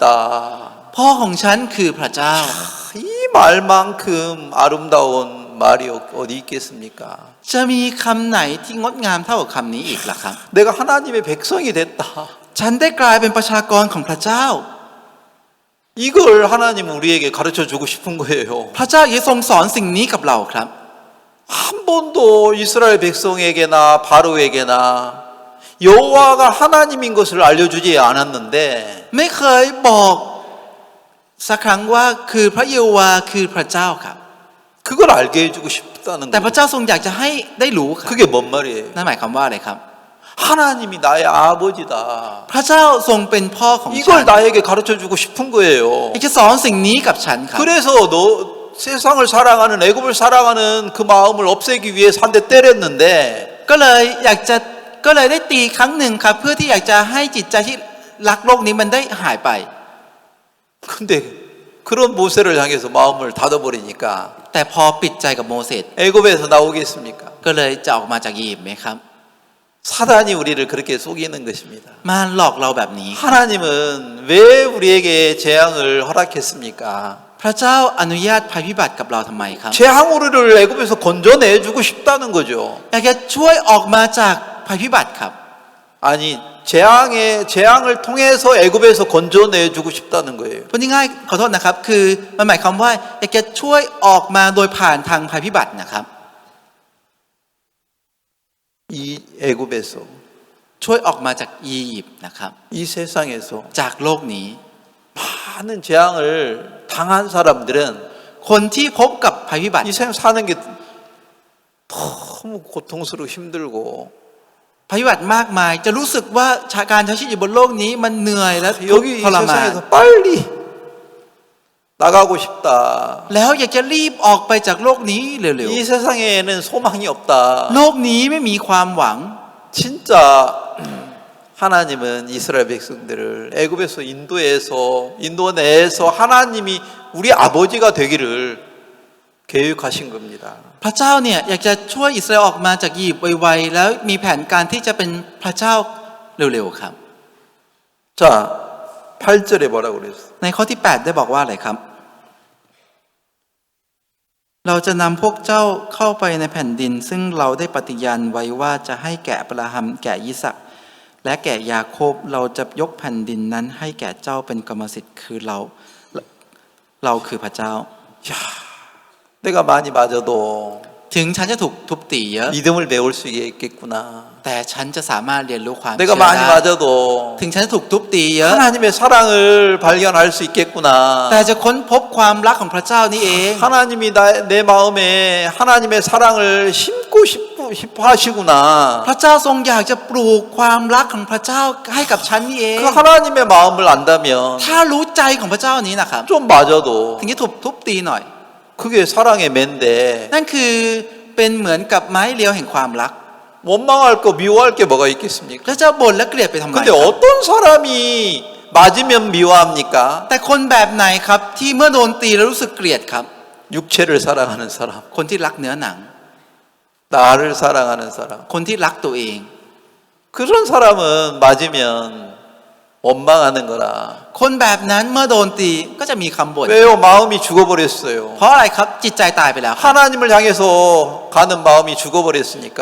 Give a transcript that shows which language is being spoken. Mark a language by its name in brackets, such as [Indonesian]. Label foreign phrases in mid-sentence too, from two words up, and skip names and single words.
[Thai] พ่อของฉันคือพระเจ้า [Korean] 이 말만큼 아름다운 말이 어디 있겠습니까? [Thai] จะมีคำไหนที่งดงามเท่ากับคำนี้อีกล่ะครับ [Korean] 내가 하나님의 백성이 됐다. [Thai] ฉันได้กลายเป็นประชากรของพระเจ้า [Korean] 이걸 하나님은 우리에게 가르쳐 주고 싶은 거예요. [Thai] พระเจ้าอยากทรงสอนสิ่งนี้กับเราครับ [Korean] 한 번도 이스라엘 백성에게나 바로에게나 여호와가 하나님인 것을 알려주지 않았는데 [Thai] ไม่เคยบอกสักครั้งว่าคือพระเยโฮวาคือพระเจ้าครับ [Korean] 그걸 알게 해주고 싶다는 [Thai] แต่พระ [Korean] 거예요. [Thai] เจ้าทรงอยากจะให้ได้รู้ครับ [Korean] 그게 뭔 말이에요? [Thai] นั่นหมายความว่าอะไรครับ [Korean] 하나님이 나의 아버지다. [Thai] พระเจ้าทรงเป็นพ่อของฉัน [Korean] 이걸 나에게 가르쳐 주고 싶은 거예요. [Thai] อยากจะสอนสิ่งนี้กับฉันครับ [Korean] 그래서 세상을 사랑하는 애굽을 사랑하는 그 마음을 없애기 위해서 한 대 때렸는데 [Thai] ก็เลยได้ตีครั้งหนึ่งครับ เพื่อที่อยากจะให้จิตใจที่รักโลกนี้มันได้หายไป [Korean] 근데 그런 모세를 향해서 마음을 닫아버리니까 [Thai] แต่พอปิดใจกับโมเสส [Korean] 애굽에서 나오겠습니까? [Thai] ก็เลยจะออกมาจากอียิปต์ไหมครับ [Korean] 사단이 우리를 그렇게 속이는 것입니다. [Thai] มาหลอกเราแบบนี้ [Korean] 하나님은 왜 우리에게 재앙을 허락했습니까? [Thai] พระเจ้าอนุญาตภัยพิบัติกับเราทำไมครับ [Korean] 재앙으로를 애굽에서 건져내주고 싶다는 거죠. [Thai] อยากจะช่วยออกมาจากภัยพิบัติครับ [Korean] 아니 재앙을 통해서 애굽에서 건져내주고 싶다는 거예요. [Thai] พูดง่ายๆขอโทษนะครับ คือมันหมายความว่าอยากจะช่วยออกมาโดยผ่านทางภัยพิบัตินะครับ [Korean] 이 애굽에서 [Thai] ช่วยออกมาจากอียิปต์นะครับ [Korean] 이 세상에서 [Thai] จากโลกนี้ [Korean] 많은 재앙을 당한 사람들은 [Thai] คนที่พบกับภัยพิบัติ [Korean] 이 세상 사는 게 너무 고통스럽고 힘들고 [Thai] ภัยพิบัติมากมายจะรู้สึกว่าการใช้ชีวิตอยู่บนโลกนี้มันเหนื่อยและทุกข์ [Korean] 여기 이 [Thai] ทรมาน [Korean] 세상에서 빨리 나가고 싶다. [Thai] แล้วอยากจะรีบออกไปจากโลกนี้เร็ว [Korean] 이 세상에는 소망이 [Thai] ๆ [Korean] 없다. [Thai] โลกนี้ไม่มีความหวัง [Korean] 진짜 하나님은 이스라엘 백성들을 애굽에서 인도 내에서 하나님이 우리 아버지가 되기를 계획하신 겁니다. [Thai] พระเจ้าเนี่ยอยากจะช่วยอิสราเอลออกมาจากอียิปต์ไวๆแล้วมีแผนการที่จะเป็นพระเจ้าเร็วๆครับ [Korean] 자, 8절에 뭐라고 그랬어? [Thai] ในข้อที่ 8 ได้บอกว่าอะไรครับ เราจะนำพวกเจ้าเข้าไปในแผ่นดินซึ่งเราได้ปฏิญาณไว้ว่าจะให้แก่อับราฮัมแก่ยิสกและแก่ยาโคบเราจะยกแผ่นดินนั้นให้แก่เจ้าเป็นกรรมสิทธิ์คือเราคือพระเจ้า [Korean] 야, 내가 많이 맞아도 [Thai] ถึงฉันจะถูกทุบตีเยอะ [Korean] 믿음을 배울 수 있겠구나. [Thai] แต่ฉันจะสามารถเรียนรู้ความ [Korean] 내가 [Thai] เชื่อ [Korean] 많이 [Thai] ได้ [Korean] 맞아도 [Thai] ถึงฉันจะถูกทุบตีเยอะ [Korean] 하나님의 사랑을 발견할 수 있겠구나. [Thai] แต่จะค้นพบความรักของพระเจ้านี่เอง [Korean] 하나님이 내 마음에 하나님의 사랑을 심고 싶어 하시구나. [Thai] พระเจ้าทรงอยากจะปลูกความรักของพระเจ้าให้กับฉันนี่เอง [Korean] 그 하나님의 마음을 안다면 [Thai] ถ้ารู้ใจของพระเจ้านี้นะครับ [Korean] 좀 맞아도 [Thai] ถึงจะถูกทุบตีหน่อย [Korean] 그게 사랑의 맨데 [Thai] นั่นคือเป็นเหมือนกับไม้เรียวแห่งความรัก [Korean] 원망할 거 미워할 게 뭐가 있겠습니까? [Thai] แล้วจะบ่นและเกลียดไปทำไม [Korean] 근데 어떤 사람이 맞으면 미워합니까? [Thai] แต่คนแบบไหนครับที่เมื่อโดนตีแล้วรู้สึกเกลียดครับ [Korean] 육체를 사랑하는 사람, [Thai] คนที่รักเนื้อหนัง [Korean] 나를 사랑하는 사람. [Thai] คนที่รักตัวเอง [Korean] 그런 사람은 맞으면 원망하는 거라. [Thai] คนแบบนั้นเมื่อโดนตีก็จะมีคำบ่น [Korean] 왜요? 마음이 죽어버렸어요. [Thai] เพราะอะไรครับจิตใจตายไปแล้วครับ [Korean] 하나님을 향해서 가는 마음이 죽어버렸으니까